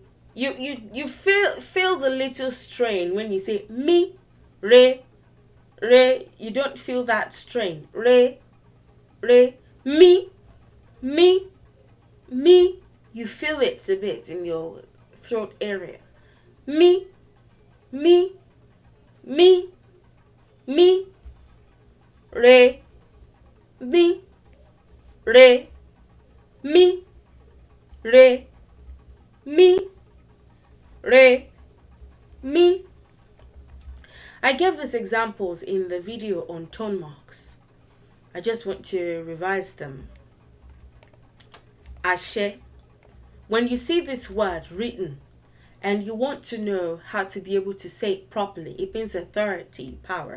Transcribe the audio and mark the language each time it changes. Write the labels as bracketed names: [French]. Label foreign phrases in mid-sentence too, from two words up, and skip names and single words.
[English] You feel the little strain when you say me, re, re. You don't feel that strain. Re, re, me, me, me. You feel it a bit in your throat area. Me, me, me, me, re, me, re, me, re, me, re, me. I gave these examples in the video on tone marks. I just want to revise them. Ashe. When you see this word written and you want to know how to be able to say it properly, it means authority, power.